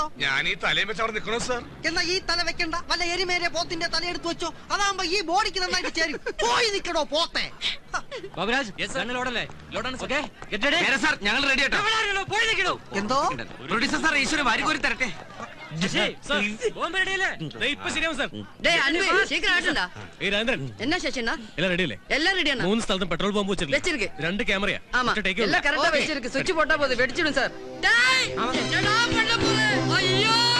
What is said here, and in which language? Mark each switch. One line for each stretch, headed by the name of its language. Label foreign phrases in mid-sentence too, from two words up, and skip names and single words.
Malayalam: ഞാൻ ഈ തലയും വെച്ച് അവിടെ നിൽക്കണോ സാർ? എന്നാ ഈ തല വെക്കണ്ട, വല്ല എരിമേരെ പോത്തിന്റെ തല എടുത്ത് വെച്ചോ. അതാകുമ്പോ ഈ ബോഡിക്ക് നന്നായിട്ട് ചേരും. പോയി നിൽക്കടോ പോത്തെ. ഞങ്ങൾ റെഡി ആട്ടോ. എന്തോ പ്രൊഡ്യൂസർ സാർ, ഈശ്വരൻ വാരിക്കോരി തരട്ടെ.
Tamil: என்ன சேஷனா எல்லாம் ரெடி இல்ல? எல்லாம் ரெடியானா?
Malayalam: 3 സ്ഥലത്തും പെട്രോൾ ബോംബ് വെച്ചിருக்கு. 2 ക്യാമറയാ.
Tamil: எல்லாம் கரெக்ட்டா வெச்சிருக்கு. சுவிட்ச் போட்டா போதும், வெடிச்சிடும் சார். டேய், என்னடா பண்ண போற? ஐயோ!